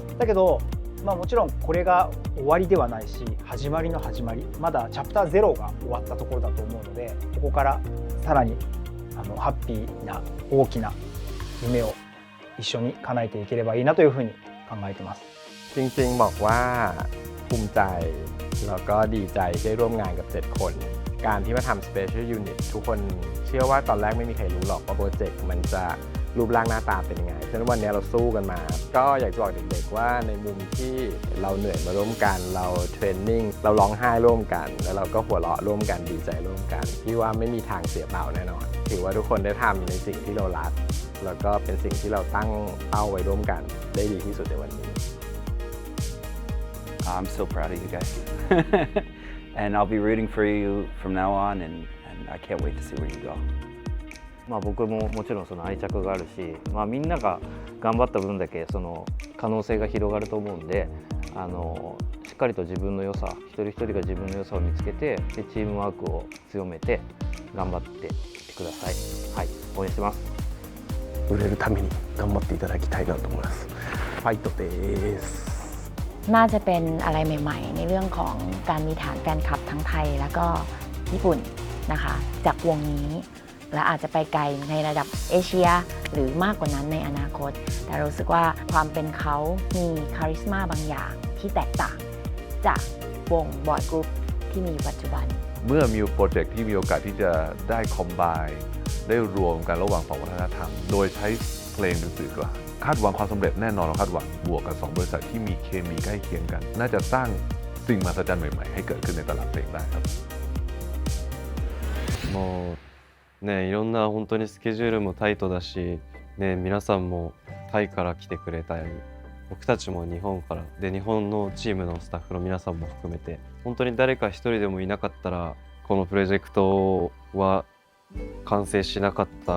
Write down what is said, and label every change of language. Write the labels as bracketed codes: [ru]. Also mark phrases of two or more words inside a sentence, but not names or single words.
[ja] だけどもちろんこれが終わりではないし、始まりの始まり、まだチャプター0が終わったところだと思うので、ここからさらにハッピーな大きな夢を一緒に叶えていければいいなというふうに考えています。 [th] จริงๆบอกว่าภูมิใจแล้วก็ดีใจที่ได้ร่วมงานกับ7คนการที่มาทำ [en] Special Unit [th] ทุกคนเชื่อว่าตอนแรกไม่มี ใครรู้หรอกว่าโปรเจกต์มันจะรูปร่างหน้าตาเป็นยังไงฉะนั้นวันนี้เราสู้กันมาก็อยากจะบอกเด็กๆว่าในมุมที่เราเหนื่อยมาร่วมกันเราเทรนนิ่งเราร้องไห้ร่วมกันแล้วเราก็หัวเราะร่วมกันดีใจร่วมกันที่ว่าไม่มีทางเสียเปล่าแน่นอนถือว่าทุกคนได้ทำในสิ่งที่เรารักแล้วก็เป็นสิ่งที่เราตั้งเป้าไว้ร่วมกันได้ดีที่สุดในวันนี้ [en] I'm so proud of you guys and I'll be rooting for you from now on and I can't wait to see where you go [ja] 僕ももちろんその愛着があるし、みんなが頑張った分だけその可能性が広がると思うんで、しっかりと自分の良さ、一人一人が自分の良さを見つけて、でチームワークを強めて頑張っていってください。はい、応援してます。売れるために頑張っていただきたいなと思います。ファイトです。 [th] น่าจะเป็นอะไรใหม่ๆในเรื่องของการมีฐานแฟนคลับทั้งไทยแล้วก็ญี่ปุ่นนะคะจากวงนี้และอาจจะไปไกลในระดับเอเชียหรือมากกว่านั้นในอนาคตแต่รู้สึกว่าความเป็นเขามีคาริสมาบางอย่างที่แตกต่างจากวงบอยกรุ๊ปที่มีปัจจุบัน เมื่อมีโปรเจกต์ที่มีโอกาสที่จะได้คอมไบน์ได้รวมกันระหว่างสองวัฒนธรรมโดยใช้เพลงเป็นสื่อกลางคาดหวังความสำเร็จแน่นอนเราคาดหวังบวกกับ2บริษัทที่มีเคมีใกล้เคียงกันน่าจะสร้างสิ่งมหัศจรรย์ใหม่ๆให้เกิดขึ้นในตลาดเพลงได้ครับ [ja] もうね、いろんな本当にスケジュールもタイトだし、ね、皆さんもタイから来てくれたり、僕たちも日本からで、日本のチームのスタッフの皆さんも含めて、本当に誰か一人でもいなかったらこのプロジェクトは完成しなかった